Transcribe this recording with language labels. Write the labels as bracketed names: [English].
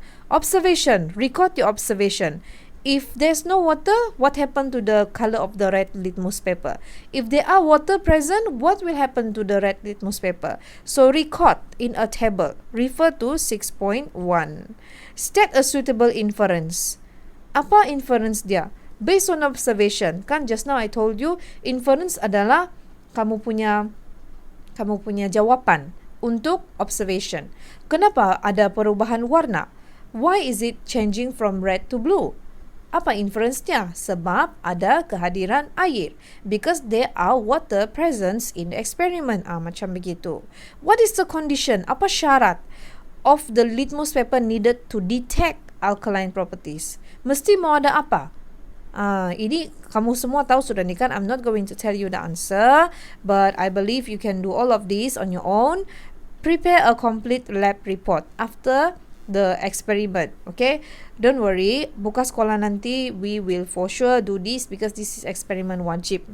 [English] Observation, record your observation. If there's no water, what happened to the color of the red litmus paper? If there are water present, what will happen to the red litmus paper? So record in a table. Refer to 6.1. State a suitable inference. [Malay] Apa inference dia? [English] Based on observation. [Malay] Kan [English] just now I told you, [Malay] inference adalah kamu punya jawapan untuk observation. Kenapa ada perubahan warna? [English] Why is it changing from red to blue? [Malay] Apa inference-nya? Sebab ada kehadiran air. [English] Because there are water presence in the experiment. [Malay] Macam begitu. [English] What is the condition? [Malay] Apa syarat [English] of the litmus paper needed to detect alkaline properties? [Malay] Mesti mau ada apa? Ini kamu semua tahu sudah ni kan. [English] I'm not going to tell you the answer. But I believe you can do all of this on your own. Prepare a complete lab report after the experiment. Okay, don't worry, [Malay] buka sekolah nanti [English] we will for sure do this because this is experiment wajib.